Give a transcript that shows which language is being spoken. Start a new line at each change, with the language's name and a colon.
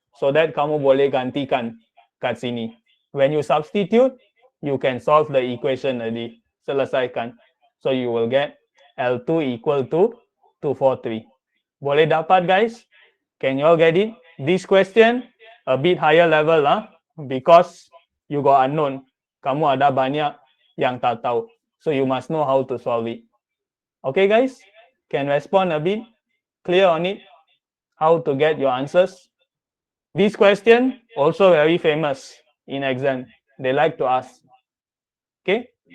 English: So that
Malay: kamu boleh gantikan kat sini.
English: When you substitute, you can solve the equation already.
Malay: Selesaikan.
English: So you will get L2 equal to 243.
Malay: Boleh dapat,
English: guys? Can you all get it? This question a bit higher level because you got unknown.
Malay: Kamu ada banyak yang tak tahu.
English: So you must know how to solve it. Okay, guys? Can respond a bit? Clear on it? How to get your answers? This question also very famous in exam. They like to ask. Okay?